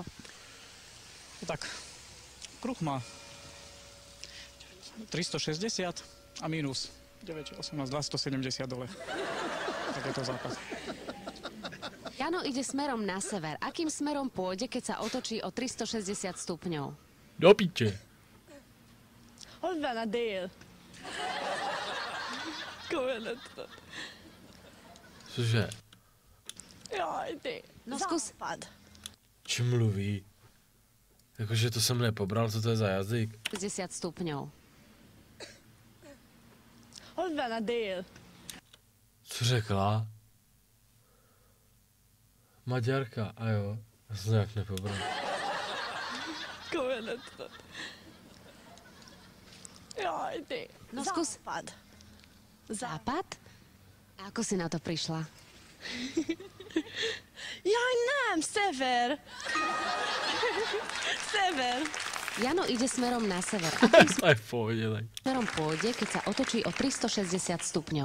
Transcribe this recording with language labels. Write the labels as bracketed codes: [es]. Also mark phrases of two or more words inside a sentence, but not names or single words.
[sk] No, tak, kruh má 360 a minus 9, 18, 270 dole. Tak je to západ. Jano ide smerom na sever. Akým smerom pôjde, keď sa otočí o 360 stupňov? Do piče. [hu] Hol van a dél? Komolyan nem. [cs] Cože? [sk] Jaj, ty. No skús. Západ. [cs] Čím mluví? Jakože to jsem nepobral, co to je za jazyk? [sk] 60 stupňov. [hu] Hol van a dél? [cs] Co řekla? Maďarka, a jo. Já jsem to nějak nepobral. [hu] Komolyan nem. Jaj, [sk] ty. No skús. Západ. Západ? A ako si na to prišla? [hu] Jaj, nem, sever. [sk] Sever. Jano ide smerom na sever. Akým [cs] To je v pohodě, tak. [sk] smerom pôjde, keď sa otočí o 360 stupňov?